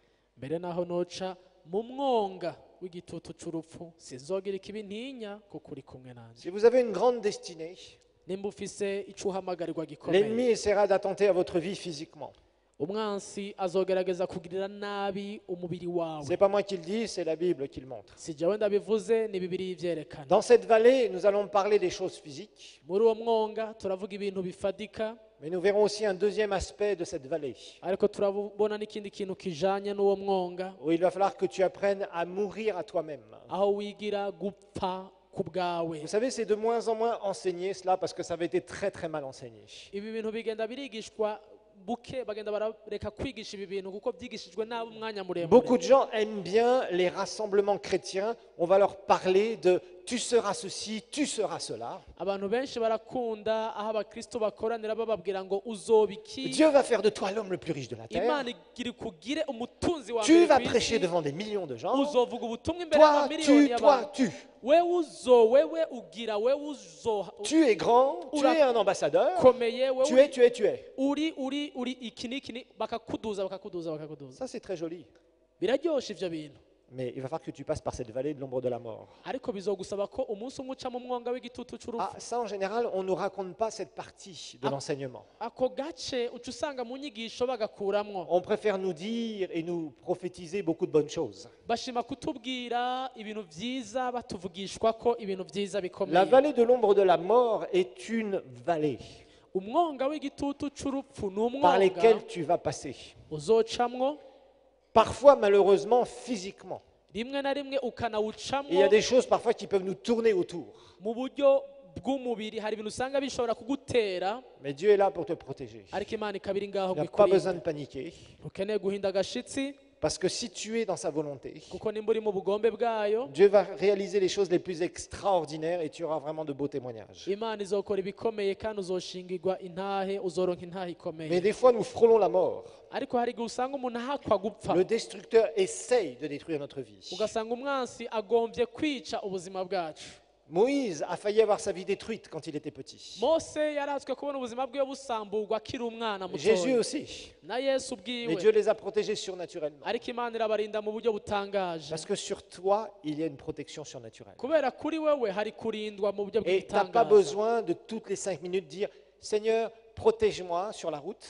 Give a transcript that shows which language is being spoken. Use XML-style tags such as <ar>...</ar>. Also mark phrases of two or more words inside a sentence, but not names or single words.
<rn>Mbere naho noca mu mwonga w'igitutu c'urupfu sinzogira ikibi ntinya kuko uri kumwe nanje.</rn> <fr>Si vous avez une grande destinée,</fr> <rn>Nimba ufise ico uhamagarirwa gikomeye,</rn> <fr>l'ennemi essaiera d'attenter à votre vie physiquement.</fr> <rn>umwansi azogerageza kugirira nabi umubiri wawe.</rn> <fr>Ce n'est pas moi qui le dis, c'est la Bible qui le montre.</fr> <rn>Si jewe ndabivuze ni Bibiliya ivyerekana.</rn> <fr>Dans cette vallée, nous allons parler des choses physiques,</fr> <rn>Muri uwo mwonga turavuga ibintu bifadika,</rn> <fr>mais nous verrons aussi un deuxième aspect de cette vallée,</fr> <rn>ariko turabona n'ikindi kintu kijanye n'uwo mwonga,</rn> <fr>où il va falloir que tu apprennes à mourir à toi-même.</fr> <rn>aho wigira gupfa ku bwawe.</rn> <fr>Vous savez, c'est de moins en moins enseigné cela parce que ça avait été très très mal enseigné.</fr> <rn>Ibi bintu bigenda birigishwa buke, bagenda barareka kwigisha ibi bintu kuko byigishijwe nabi umwanya</rn> <fr>Beaucoup</fr> <rn>muremure.</rn> <fr>de gens aiment bien les rassemblements chrétiens. On va leur parler de tu seras ceci, tu seras cela.</fr> <rn>Abantu benshi barakunda aho abakristo bakoranira bababwira ngo uzoba iki,</rn> <fr>Dieu va faire de toi l'homme le plus riche de la terre.</fr> <rn>Imana igira ikugire umutunzi wa</rn> <fr>Tu</fr> <rn>mbere</rn> <fr>vas</fr> <rn>ku</rn> <fr>prêcher</fr> <rn>isi,</rn> <fr>devant des millions de gens.</fr> <rn>uzovuga ubutumwa imbere</rn> <fr>Toi,</fr> <rn>y'amamiliyoni y'abantu.</rn> <fr>tu.</fr> <rn>Wewe ugira, wewe</rn> <fr>Tu es grand, tu es un ambassadeur.</fr> <rn>komeye,</rn> <fr>Tu es.</fr> <rn>uri iki n'iki ni- bakakuduza.</rn> <fr>Ça, c'est très joli.</fr> <rn>Biraryoshe ivyo bintu,</rn> <fr>Mais il va falloir que tu passes par cette vallée de l'ombre de la mort.</fr> <rn>ariko bizogusaba ko umunsi umwe uca mu mwonga w'igitutu Ah, c'urupfu.</rn> <fr>ça, en général, on ne nous raconte pas cette partie de l'enseignement.</fr> <rn>Ako gace uca usanga mu nyigisho bagakuramwo,</rn> <fr>On préfère nous dire et nous prophétiser beaucoup de bonnes choses.</fr> <rn>bashima kutubwira ibintu vyiza, batuvugishwa ko ibintu vyiza</rn> <fr>La</fr> <rn>bikomeye.</rn> <fr>vallée de l'ombre de la mort est une vallée</fr> <rn>Umwonga w'igitutu c'urupfu ni</rn> <fr>par</fr> <rn>umwonga</rn> <fr>lesquelles tu vas passer.</fr> <rn>uzocamwo,</rn> <fr>Parfois, malheureusement, physiquement.</fr> <rn>rimwe na rimwe</rn> <fr>Et il y a</fr> <rn>ukanawucamwo</rn> <fr>des choses parfois qui peuvent nous tourner autour.</fr> <rn>mu buryo bw'umubiri. Hari ibintu usanga bishobora kugutera,</rn> <fr>Mais Dieu est là pour te protéger.</fr> <rn>ariko Imana ikaba iri ngaho</rn> <fr>Il n'y a</fr> <rn>ngo</rn> <fr>pas</fr> <rn>ikurinde.</rn> <fr>besoin de paniquer.</fr> <rn>Ntukeneye guhinda agashitsi,</rn> <fr>Parce que si tu es dans sa volonté,</fr> <rn>kuko nimba uri mu bugombe bwayo,</rn> <fr>Dieu va réaliser les choses les plus extraordinaires et tu auras vraiment de beaux témoignages.</fr> <rn>Imana izokora ibikomeye kandi uzoshingirwa intahe, uzoronka intahe</rn> <fr>Mais</fr> <rn>ikomeye.</rn> <fr>des fois, nous frôlons la mort.</fr> <rn>Ariko hari igihe usanga umuntu ahakwa gupfa,</rn> <fr>Le destructeur essaye de détruire notre vie.</fr> <rn>ugasanga umwansi agombye kwica ubuzima bwacu.</rn> <fr>Moïse a failli avoir sa vie détruite quand il était petit.</fr> <rn>Mose yaratswe kubona ubuzima bwiwe busamburwa akiri umwana Jésus mutoya,</rn> <fr>aussi.</fr> <rn>na Yesu</rn> <fr>Mais Dieu</fr> <rn>ubwiwe,</rn> <fr>les a protégés surnaturellement.</fr> <rn>ariko Imana irabarinda mu buryo butangaje,</rn> <fr>Parce que sur toi, il y a une protection surnaturelle.</fr> <rn>kubera kuri wewe hari kurindwa mu buryo</rn> <fr>Et tu n'as pas</fr> <rn>bw'ibitangaza.</rn> <fr>besoin de toutes les 5 minutes dire Seigneur, protège-moi sur la route.</fr>